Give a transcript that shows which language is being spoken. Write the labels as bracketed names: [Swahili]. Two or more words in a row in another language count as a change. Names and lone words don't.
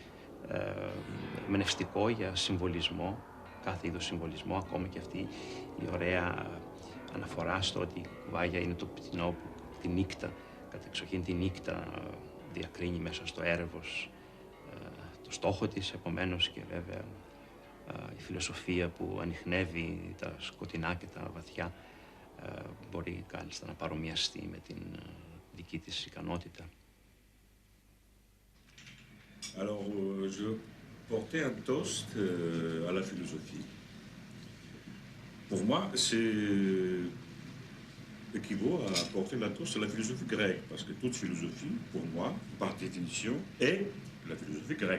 [Greek] εμπνευστικό για συμβολισμό, κάθε είδος συμβολισμό, ακόμα και αυτή η ωραία αναφορά στο ότι η κουκουβάγια είναι το πτηνό που τη νύχτα, κατεξοχήν τη νύχτα διακρίνει μέσα στο έρευος το στόχο της, επομένως και βέβαια η φιλοσοφία που ανιχνεύει τα σκοτεινά και τα βαθιά μπορεί κάλλιστα να παρομοιαστεί με την δική της ικανότητα. [French] Alors, je portais un toast à la philosophie. Pour moi, c'est équivaut à porter la tour sur la philosophie grecque, parce que toute philosophie, pour moi, par définition, est la philosophie grecque.